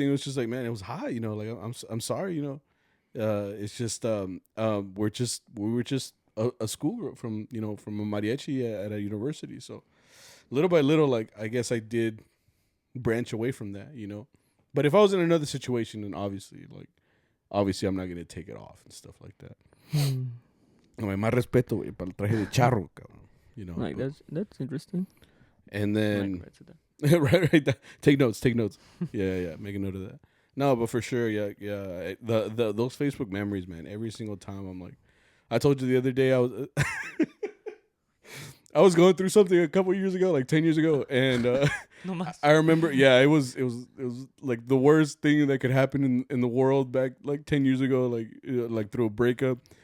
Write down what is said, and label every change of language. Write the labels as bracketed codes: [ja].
[en] It was just like, man, it was hot, you know, like, I'm sorry, you know. It's just, we were just a school group from, you know, from a mariachi at a university. So little by little, like, I guess I did branch away from that, you know. But if I was in another situation, then obviously I'm not going to take it off and stuff like that. [es] Más respeto, güey, para el traje de charro, cabrón. [en] You know. Like, that's interesting. And then, right. Take notes. Yeah. Make a note of that. No, but for sure, yeah. Those Facebook memories, man. Every single time, I'm like, I told you the other day, I was going through something a couple years ago, like 10 years ago, and I remember, it was like the worst thing that could happen in the world back like 10 years ago, like through a breakup.